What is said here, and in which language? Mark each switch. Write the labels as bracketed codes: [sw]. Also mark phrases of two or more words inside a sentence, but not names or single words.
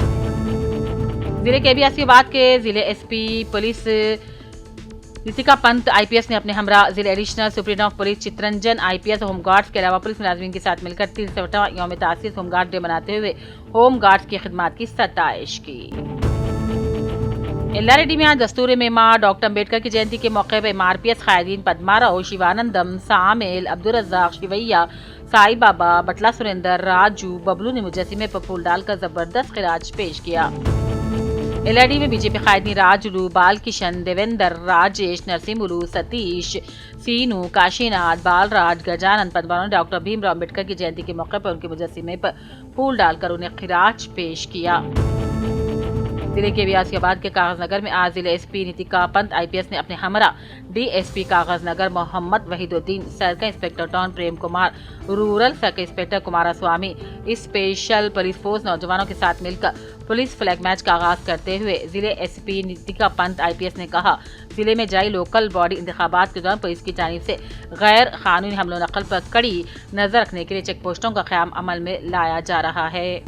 [ur] ضلع کے بھی آصف آباد کے ضلع SP پولیس رتکا پنت IPS نے اپنے ہمراہ ضلع [en] Additional Superintendent of Police [ur] چترنجن IPS [en] Home Guards [ur] کے علاوہ پولیس ملازمین کے ساتھ مل کر 63واں یوم تاسیس [en] Home Guard Day [ur] مناتے ہوئے [en] Home Guards [ur] کی خدمات کی ستائش کی۔ ایلاریڈی میں آج دستور معمار ڈاکٹر امبیڈکر کی جینتی کے موقع پر MRPS قائدین پدما راؤ شیوانندم سامل عبدالرزاق شیویا سائی بابا بٹلا سریندر راجو ببلو نے مجسمے پر پھول ڈال کر زبردست خراج پیش کیا۔ ایلاریڈی میں BJP قائدین راجلو بال کشن دیویندر راجیش نرسملو ستیش سینو کاشی ناتھ بال راج گجانند پدما نے ڈاکٹر بھیم راؤ امبیڈکر کی جینتی کے موقع پر ان کے مجسمے پر پھول ڈال کر انہیں خراج پیش کیا۔ ضلع کے آصف آباد کے کاغذ نگر میں آج ضلع SP نیتیکا پنت IPS نے اپنے ہمراہ DSP کاغذ نگر محمد وحید الدین، [en] Circle Inspector Town [ur] پریم کمار، [en] Rural Circle Inspector [ur] کمارا سوامی، [en] Special Police Force [ur] نوجوانوں کے ساتھ مل کر [en] Police Flag March [ur] کا آغاز کرتے ہوئے ضلع SP نیتیکا پنت IPS نے کہا، ضلع میں جاری [en] local body [ur] انتخابات کے دوران پولیس کی جانب سے غیر قانونی حمل و نقل پر کڑی نظر رکھنے کے لیے چیک پوسٹوں کا قیام عمل میں لایا جا رہا ہے۔